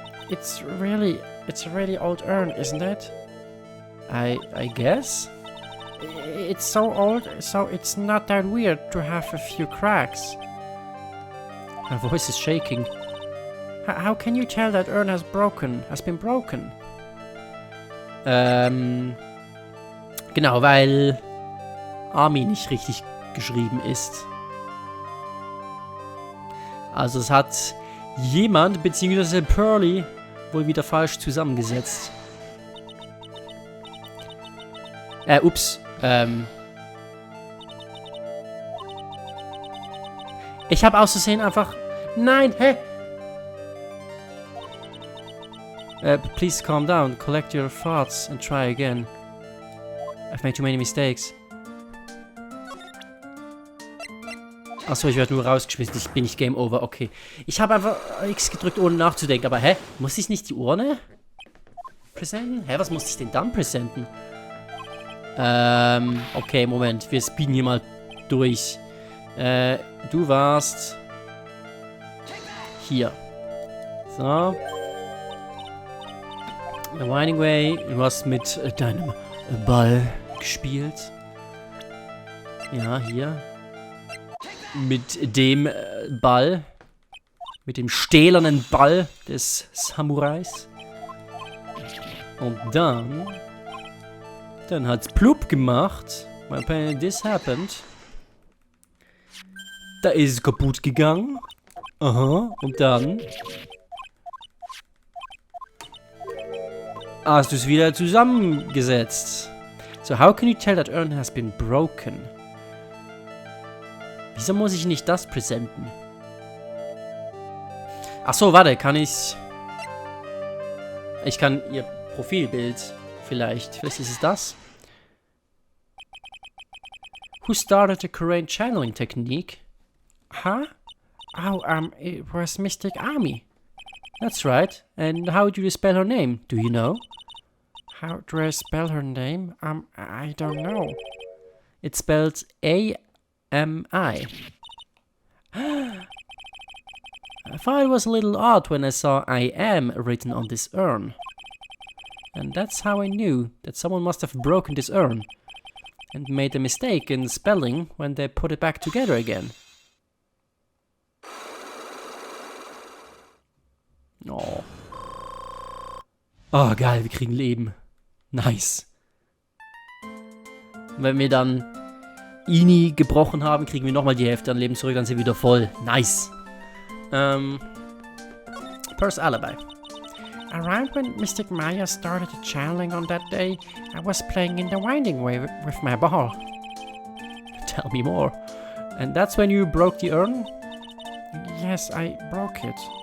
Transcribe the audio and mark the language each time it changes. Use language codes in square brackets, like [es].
[en] It's a really old urn, isn't it? I guess? It's so old, so it's not that weird to have a few cracks. Her voice is shaking. How can you tell that urn has been broken? [de] Genau, weil Army nicht richtig geschrieben ist. Also es hat jemand, beziehungsweise Pearly, wohl wieder falsch zusammengesetzt. Ups. Ich habe aus Versehen einfach... Nein, hä? Please calm down, collect your thoughts and try again. I've made too many mistakes. Achso, ich werde nur rausgeschmissen. Ich bin nicht Game Over. Okay. Ich habe einfach X gedrückt, ohne nachzudenken. Aber hä? Muss ich nicht die Urne präsenten? Hä, was muss ich denn dann präsenten? Okay, Moment. Wir speeden hier mal durch. Du warst... hier. So. [en] The Winding Way. [de] Du hast mit deinem Ball gespielt. Ja, hier. Mit dem Ball. Mit dem stählernen Ball des Samurais. Und dann hat's plupp gemacht. [en] When this happened. [de] Da ist es kaputt gegangen. Aha. Und dann hast du es wieder zusammengesetzt. [en] So, how can you tell that urn has been broken? [de] Wieso muss ich nicht das präsenten? Achso, warte, kann ich... Ich kann ihr Profilbild vielleicht. Vielleicht ist es das. [en] Who started the Korean channeling technique? Huh? Oh, it was Mystic Army. That's right. And how do you spell her name? Do you know? How do I spell her name? I don't know. It's spelled A-M-I. I thought it was a little odd when I saw I am written on this urn. And that's how I knew that someone must have broken this urn and made a mistake in spelling when they put it back together again. Oh. [de] Oh, geil, wir kriegen Leben. Nice. Und wenn wir dann Ini gebrochen haben, kriegen wir nochmal die Hälfte an Leben zurück, dann sind wir wieder voll. [en] Nice. Pearl's alibi. Around when Mystic Maya started the channeling on that day, I was playing in the Winding Way with my ball. Tell me more. And that's when you broke the urn? Yes, I broke it.